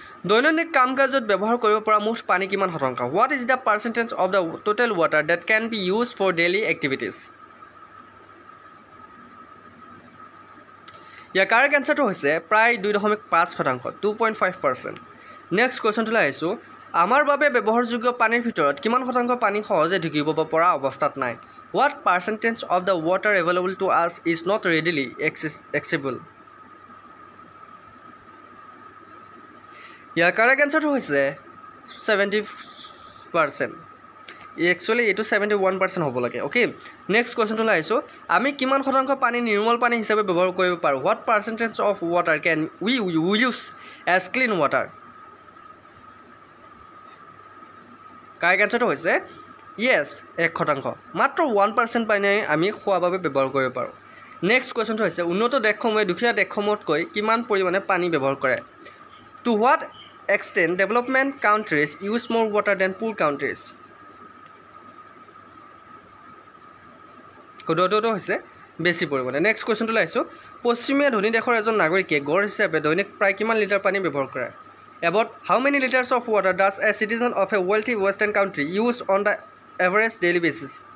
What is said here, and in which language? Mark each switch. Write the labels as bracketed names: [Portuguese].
[Assamese] দৈনন্দিন কাম কাজত ব্যৱহাৰ কৰিব পৰা মুঠ পানী কিমান শতাংশ? [English] What is the percentage of the total water that can be use for daily activities? [Assamese] Year correct এনচাৰটো হৈছে প্ৰায় 2.5%, 2.5%. নেক্সট কুৱেশ্যনটোলৈ আহিছোঁ. আমাৰ বাবে ব্যৱহাৰযোগ্য পানীৰ ভিতৰত কিমান শতাংশ পানী সহজে ঢুকিব পৰা অৱস্থাত নাই? [English] What percentage of the water available to us is not readily accessible? [Assamese] Year correct এনচাৰটো হৈছে 70%. একচুৱেলি এইটো 71% হ'ব লাগে. অ'কে, নেক্সট কুৱেশ্যনটোলৈ আহিছোঁ. আমি কিমান শতাংশ পানী নিৰ্মল পানী হিচাপে ব্যৱহাৰ কৰিব পাৰোঁ? [English] What percentage of water can we use as clean water? [Assamese] Correct এনচাৰটো হৈছে য়েছ, 1%. মাত্ৰ 1% পানী আমি খোৱাৰ বাবে ব্যৱহাৰ কৰিব পাৰোঁ. নেক্সট কুৱেশ্যনটো হৈছে উন্নত দেশসমূহে দুখীয়া দেশসমূহতকৈ কিমান পৰিমাণে পানী ব্যৱহাৰ কৰে? [English] To what extent development countries use more water than poor countries? [Assamese] শুদ্ধটো হৈছে বেছি পৰিমাণে. নেক্সট কুৱেশ্যনটোলৈ আহিছোঁ. পশ্চিমীয়া ধনী দেশৰ এজন নাগৰিকে গড় হিচাপে দৈনিক প্ৰায় কিমান লিটাৰ পানী ব্যৱহাৰ কৰে? [English] About how many liters of water does a citizen of a wealthy western country use on the average daily basis?